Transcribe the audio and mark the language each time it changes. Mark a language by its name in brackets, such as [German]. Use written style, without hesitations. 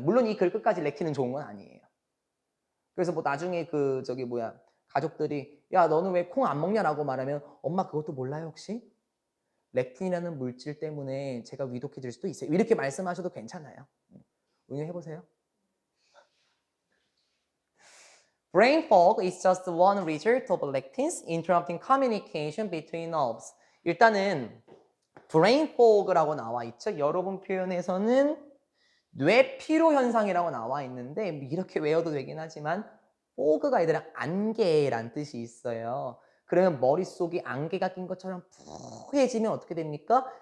[Korean] 물론 이 글 끝까지 렉틴은 좋은 건 아니에요. 그래서 뭐 나중에 가족들이 야, 너는 왜 콩 안 먹냐라고 말하면 엄마 그것도 몰라요 혹시? 렉틴이라는 물질 때문에 제가 위독해질 수도 있어요. 이렇게 말씀하셔도 괜찮아요. 응용해보세요. [English] Brain fog is just one result of lectins interrupting communication between nerves. [Korean] 일단은 brain fog라고 나와 있죠. 여러분 표현에서는 뇌피로 현상이라고 나와 있는데 이렇게 외워도 되긴 하지만 fog가 아니라 안개란 뜻이 있어요. 그러면 머릿속이 안개가 낀 것처럼 푸해지면 어떻게 됩니까?